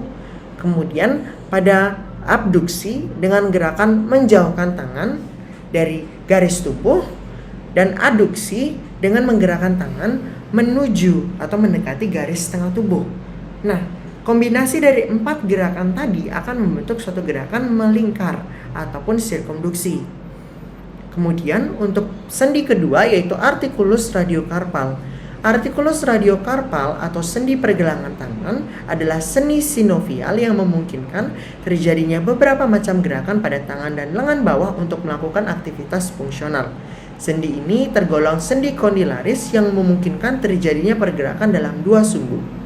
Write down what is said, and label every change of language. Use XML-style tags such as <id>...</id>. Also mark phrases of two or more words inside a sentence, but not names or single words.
<id>Kemudian pada abduksi dengan gerakan menjauhkan tangan dari garis tubuh, dan aduksi dengan menggerakkan tangan menuju atau mendekati garis tengah tubuh. Nah, kombinasi dari 4 gerakan tadi akan membentuk suatu gerakan melingkar ataupun sirkumduksi. Kemudian untuk sendi kedua yaitu artikulus radiokarpal. Artikulus radiokarpal atau sendi pergelangan tangan adalah sendi sinovial yang memungkinkan terjadinya beberapa macam gerakan pada tangan dan lengan bawah untuk melakukan aktivitas fungsional. Sendi ini tergolong sendi kondilaris yang memungkinkan terjadinya pergerakan dalam 2 sumbu.</id>